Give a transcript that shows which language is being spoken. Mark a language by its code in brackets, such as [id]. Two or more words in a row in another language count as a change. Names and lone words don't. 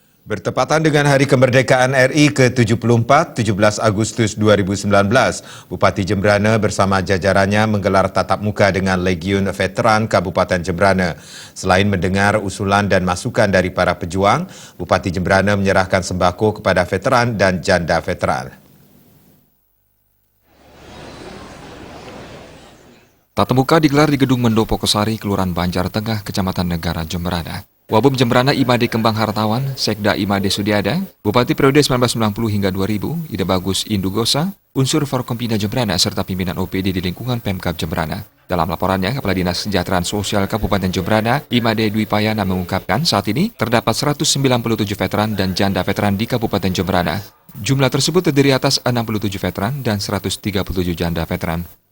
[id] Bertepatan dengan Hari Kemerdekaan RI ke-74, 17 Agustus 2019, Bupati Jemberana bersama jajarannya menggelar tatap muka dengan Legiun Veteran Kabupaten Jemberana. Selain mendengar usulan dan masukan dari para pejuang, Bupati Jemberana menyerahkan sembako kepada veteran dan janda veteran. Tatap muka digelar di Gedung Mendopo Kosari, Kelurahan Banjar Tengah, Kecamatan Negara, Jemberana. Wabub Jemberana Imade Kembang Hartawan, Sekda Imade Sudiada, Bupati periode 1990 hingga 2000, Ida Bagus Indugosa, unsur Forkompinda Jemberana serta pimpinan OPD di lingkungan Pemkab Jemberana. Dalam laporannya, Kepala Dinas Kesejahteraan Sosial Kabupaten Jemberana, Imade Dwi Payana mengungkapkan saat ini terdapat 197 veteran dan janda veteran di Kabupaten Jemberana. Jumlah tersebut terdiri atas 67 veteran dan 137 janda veteran.